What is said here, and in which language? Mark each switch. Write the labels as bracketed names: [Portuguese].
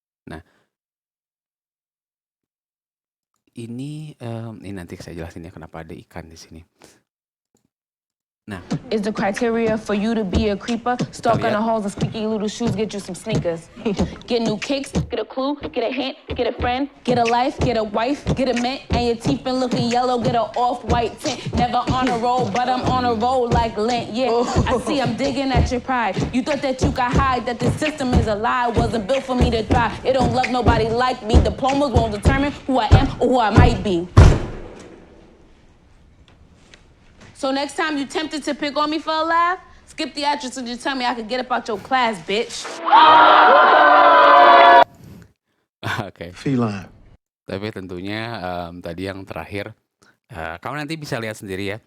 [Indonesian] Nah, ini nanti saya jelasin ya kenapa ada ikan di sini. Nah, [English] Is the criteria for you to be a creeper? Stalking the halls and squeaky little shoes, get you some sneakers. Get new kicks, get a clue, get a hint, get a friend, get a life, get a wife, get a mint, and your teeth been looking yellow, get a off-white tint. Never on a roll, but I'm on a roll like lint, yeah. I see I'm digging at your pride. You thought that you could hide, that the system is a lie, wasn't built for me to thrive. It don't love nobody like me. Diplomas won't determine who I am or who I might be. So next time you tempted to pick on me for a laugh, skip the actress and just tell me I could get up out your class, bitch. [Indonesian] Oke. [English] Feline. [Indonesian] Tapi tentunya tadi yang terakhir, kamu nanti bisa lihat sendiri, ya.